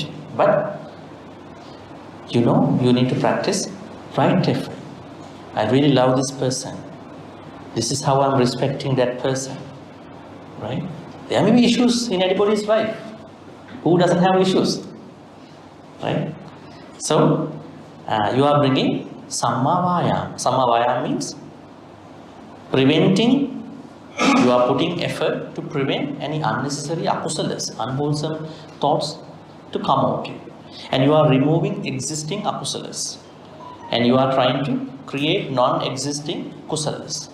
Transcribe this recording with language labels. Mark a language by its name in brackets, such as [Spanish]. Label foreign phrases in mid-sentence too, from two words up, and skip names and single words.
[English] But you know, you need to practice right effort. I really love this person. This is how I'm respecting that person, right? There may be issues in anybody's life. Who doesn't have issues, right? So, you are bringing [Pali] Samma vayama. Samma vayama [English] means preventing. You are putting effort to prevent any unnecessary akusalas, unwholesome thoughts to come out. And you are removing existing akusalas. And you are trying to create non-existing kusalas.